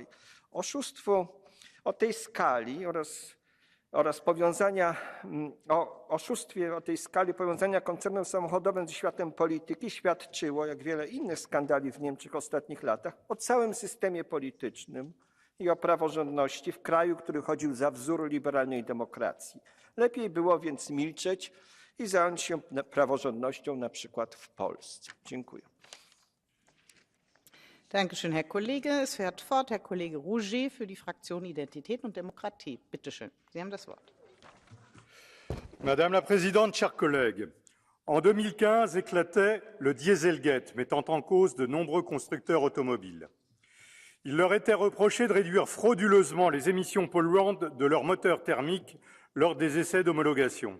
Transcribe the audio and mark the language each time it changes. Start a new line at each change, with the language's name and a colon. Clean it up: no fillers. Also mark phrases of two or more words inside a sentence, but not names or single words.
Polish: Oszustwo o tej skali oraz oszustwie o tej skali powiązania koncernem samochodowym ze światem polityki świadczyło, jak wiele innych skandali w Niemczech w ostatnich latach, o całym systemie politycznym i o praworządności w kraju, który chodził za wzór liberalnej demokracji. Lepiej było więc milczeć i zająć się praworządnością na przykład w Polsce. Dziękuję.
German: Dankeschön, Herr Kollege. Es fährt fort Herr Kollege Rouget für die Fraktion Identität und Demokratie. Bitte schön, Sie haben das Wort.
French: Madame la Présidente, chers collègues, en 2015 éclatait le Dieselgate, mettant en cause de nombreux constructeurs automobiles. Il leur était reproché de réduire frauduleusement les émissions polluantes de leurs moteurs thermiques lors des essais d'homologation.